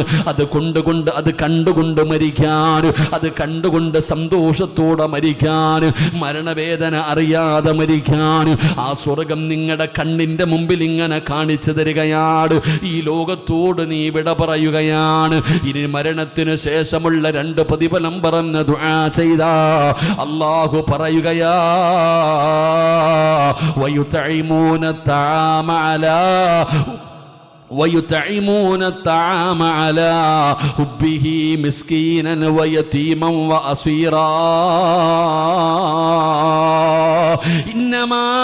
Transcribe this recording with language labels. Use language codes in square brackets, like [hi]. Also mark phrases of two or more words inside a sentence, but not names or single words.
[ml] അത് കണ്ടുകൊണ്ട് മരിക്കാൻ, അത് കണ്ടുകൊണ്ട് സന്തോഷത്തോടെ മരിക്കാൻ, മരണവേദന അറിയാതെ മരിക്കാൻ ആ സ്വർഗം നിങ്ങളുടെ കണ്ണിന്റെ മുമ്പിൽ ഇങ്ങനെ കാണിച്ചു തരികയാണ്. ഈ ലോകത്തോട് നീ വിട പറയുകയാണ്. ഇനി മരണത്തിനു ശേഷമുള്ള രണ്ട് പ്രതിഫലം പറഞ്ഞ ദുആ ചെയ്ത അല്ലാഹു പറയുകയാ, [ar] ويطعمون الطعام على حبه مسكينا ويتيما وأسيرا إنما